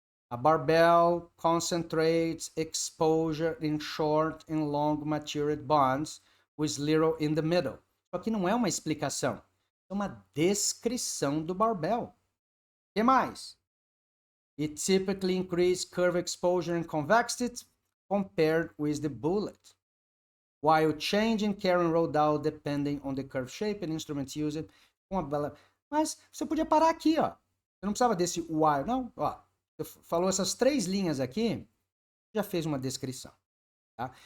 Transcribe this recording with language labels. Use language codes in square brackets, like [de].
[en] A barbell concentrates exposure in short and long matured bonds with little in the middle. [pt] Só que não é uma explicação. É uma descrição do barbell. O que mais? [en] It typically increases curve exposure and convexity compared with the bullet, while changing carrying roll down depending on the curve shape and instrument used. [pt] Mas você podia parar aqui, ó. Você não precisava desse while, não. Ó, você falou essas 3 linhas aqui, já fez uma descrição. Tá?